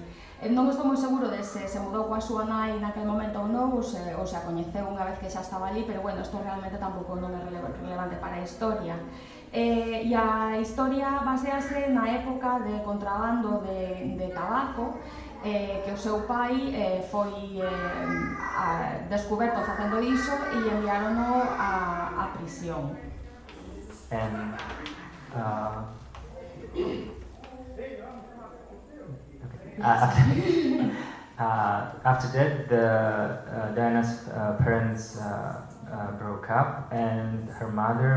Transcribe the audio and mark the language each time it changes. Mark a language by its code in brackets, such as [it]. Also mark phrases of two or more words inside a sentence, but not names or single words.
[gl] Non estou moi seguro de se mudou coa súa nai naquel momento ou non, ou se a coñeceu unha vez que xa estaba ali, pero bueno, isto realmente tampouco non é relevante para a historia. E a historia basease na época de contrabando de tabaco, que o seu pai foi descoberto facendo iso e enviárono a prisión. [en] And after that, Diana's parents broke up, and her mother